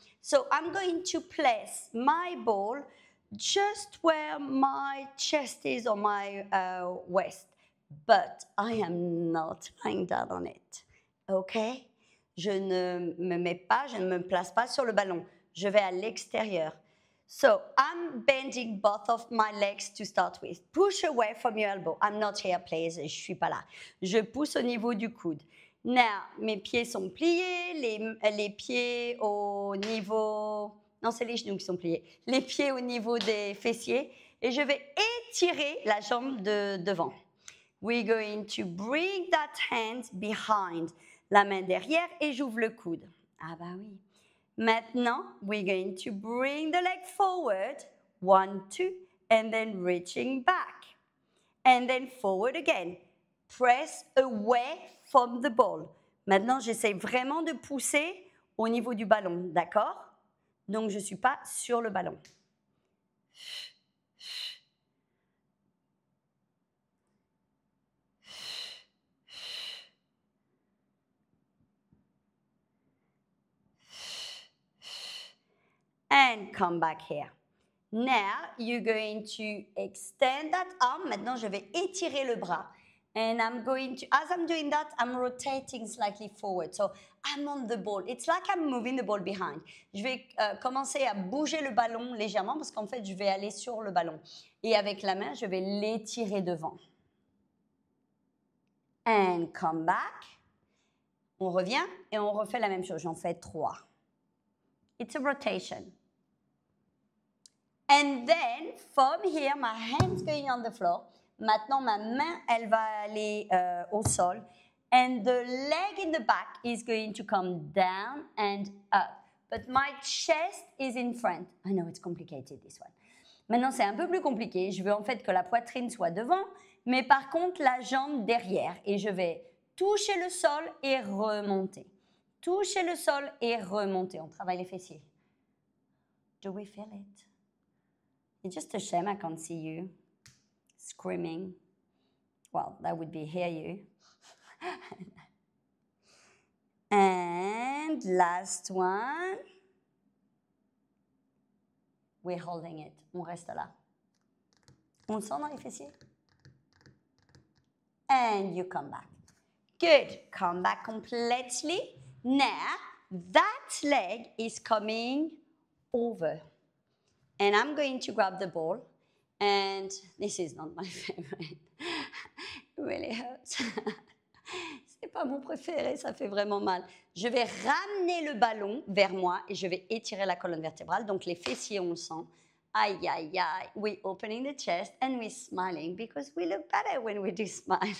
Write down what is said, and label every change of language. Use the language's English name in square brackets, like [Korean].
[English] So I'm going to place my ball just where my chest is or my waist. But I am not lying down on it. Okay? [French] Je ne me mets pas, je ne me place pas sur le ballon. Je vais à l'extérieur. [English] So I'm bending both of my legs to start with. Push away from your elbow. I'm not here, please. [French] Je suis pas là. Je pousse au niveau du coude. Now, mes pieds sont pliés, les pieds au niveau... Non, c'est les genoux qui sont pliés. Les pieds au niveau des fessiers. Et je vais étirer la jambe de devant. [English] We're going to bring that hand behind. [French] La main derrière et j'ouvre le coude. Ah bah oui. [English] Maintenant, we're going to bring the leg forward, 1, 2, and then reaching back. And then forward again. Press away from the ball. [French] Maintenant, j'essaie vraiment de pousser au niveau du ballon, d'accord? Donc, je ne suis pas sur le ballon. [English] And come back here. Now, you're going to extend that arm. [French] Maintenant, je vais étirer le bras. [English] And I'm going to, as I'm doing that, I'm rotating slightly forward. So I'm on the ball. It's like I'm moving the ball behind. [French] Je vais commencer à bouger le ballon légèrement parce qu'en fait, je vais aller sur le ballon. Et avec la main, je vais l'étirer devant. [English] And come back. [French] On revient et on refait la même chose. J'en fais 3. [English] It's a rotation. And then, from here, my hand's going on the floor. [French] Maintenant, ma main, elle va aller au sol. [English] And the leg in the back is going to come down and up. But my chest is in front. I know it's complicated, this one. [French] Maintenant, c'est un peu plus compliqué. Je veux en fait que la poitrine soit devant, mais par contre, la jambe derrière. Et je vais toucher le sol et remonter. Toucher le sol et remonter. On travaille les fessiers. [English] Do we feel it? It's just a shame I can't see you screaming. Well, that would be hear you. And last one. We're holding it. [French] On reste là. On le sent dans les fessiers? [English] And you come back. Good. Come back completely. Now, that leg is coming over. And I'm going to grab the ball. And this is not my favorite. It really hurts. [French] C'est pas mon préféré, ça fait vraiment mal. Je vais ramener le ballon vers moi et je vais étirer la colonne vertébrale. Donc les fessiers, on le sent. Aïe, aïe, aïe. [English] We're opening the chest and we're smiling because we look better when we do smile.